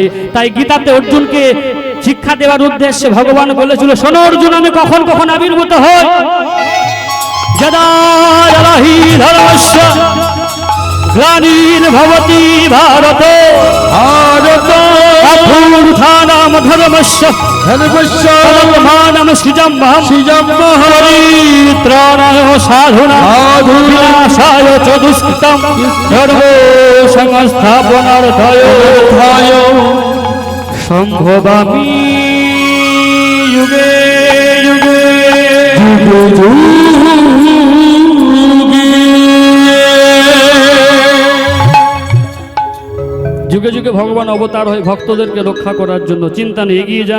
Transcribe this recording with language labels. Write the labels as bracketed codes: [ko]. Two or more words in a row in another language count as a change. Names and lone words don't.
[bn] তাই গীতাতে অর্জুনকে শিক্ষা দেওয়ার উদ্দেশ্যে ভগবান বলেছিল, শোনো অর্জুন, আমি কখন কখন আবির্ভূত হই। [sa] যদা যদাহি ধর্মস্য গ্লানির্ভবতি ভারতে অভ্যুত্থানম ধর্মস্য তদাত্মানম সৃজম্যহম পরিত্রাণায় সাধুনাং বিনাশায় চ দুষ্কৃতম ধর্ম সংস্থাপনার্থায় সম্ভবামি যুগে যুগে [bn] যুগে যুগে ভগবান অবতার হয়ে ভক্তদেরকে রক্ষা করার জন্য। চিন্তা নিয়ে এগিয়ে যান।